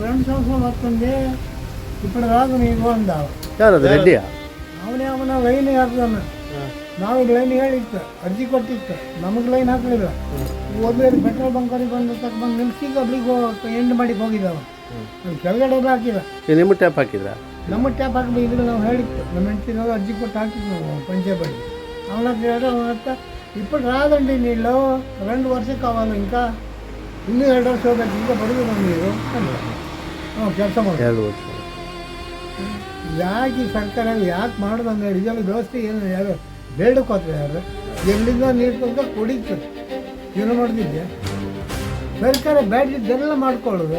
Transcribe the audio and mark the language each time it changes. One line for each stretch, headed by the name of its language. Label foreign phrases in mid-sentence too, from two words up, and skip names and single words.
Telugu: సంవత్సరం వస్తుంది ఇప్పుడు రాదు నీకు ಅಂದಾವ
Kannada: ಯಾರದು ರೆಡ್ಡಿಯಾ? ಅವನ ಲೈನ್ ಹಾಕ್ದಾನ. ನಾವು ಲೈನ್ ಹೇಳಿತ್ತು, ಅರ್ಜಿ ಕೊಟ್ಟಿತ್ತು, ನಮಗೆ ಲೈನ್ ಹಾಕಲಿಲ್ಲ. ಓದ್ಲೇದು ಪೆಟ್ರೋಲ್ ಬಂಕರಿಗೆ ಬಂದು ತಗೊಂಡು ನಿಲ್ಸಿದ್ದು ಅಲ್ಲಿಗೆ ಎಂಡ್ ಮಾಡಿ ಹೋಗಿದ್ದಾವ. ಕೆಳಗಡೆ ಎಲ್ಲ ಹಾಕಿಲ್ಲ. ನಿಮ್ಮ ಟ್ಯಾಪ್ ಹಾಕಿದ್ರಾ? ನಮ್ಮ ಟ್ಯಾಪ್ ಹಾಕಿ ಇದ್ರೆ ನಾವು ಹೇಳಿತ್ತು, ನಮ್ಮ ಹೆಂಡತಿನಾಗ ಅರ್ಜಿ ಕೊಟ್ಟು ಹಾಕಿದ್ದು ನಾವು ಪಂಚಾಯತ್ ಅವನ ಹೇಳಿದ್ರೆ ಅವನತ್ತ
Telugu: ఇప్పుడు రాదండి నీళ్ళు
Kannada: 2 ವರ್ಷ
Telugu: కావాలి, ఇంకా
Kannada: ಇನ್ನೂ 2 ವರ್ಷ ಹೋಗ್ಬೇಕು, ಈಗ ಬರೋದು ನೀರು ಕೆಲಸ ಮಾಡಿ 2 ವರ್ಷ. ಯಾಕೆ ಸರ್ಕಾರ ಯಾಕೆ ಮಾಡೋದಂದ್ರೆ ಇದೆಲ್ಲ ವ್ಯವಸ್ಥೆ ಏನು ಯಾರು ಬೇಡಕ್ಕೋತಾರೆ? ಯಾರು ಎಲ್ಲಿಂದ ನೀರು ತಂದು ಕುಡಿತಾರೆ, ಏನು ಮಾಡ್ತಿದ್ದೆ ಸರ್ಕಾರ ಬೇಡಿದ್ದೆಲ್ಲ ಮಾಡ್ಕೊಳ್ಳೋದು.